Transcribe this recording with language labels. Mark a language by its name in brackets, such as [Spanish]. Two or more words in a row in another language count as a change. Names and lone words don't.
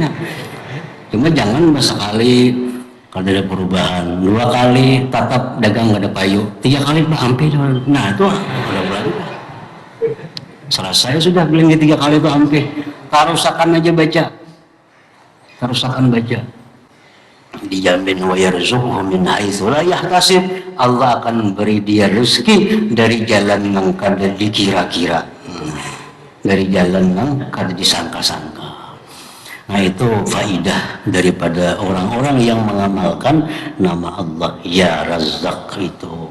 [Banjar] Cuma jangan sekali kada ada perubahan, 2 kali tatap dagang kada payu, 3 kali ampe. [Indonesian] Nah itu udah mulai. Selesai sudah beli 3 kali itu ampe. [Banjar] Tarusakan aja baca, tarusakan baca. [Indonesian] Dijamin [Arabic] ويرزقه من حيث لا يحتسب. [Indonesian] Allah akan beri dia rezeki dari jalan yang kada dikira-kira. Dari jalan yang kada disangka-sangka. Nah itu faidah daripada orang-orang yang mengamalkan nama Allah ya Razzaq itu.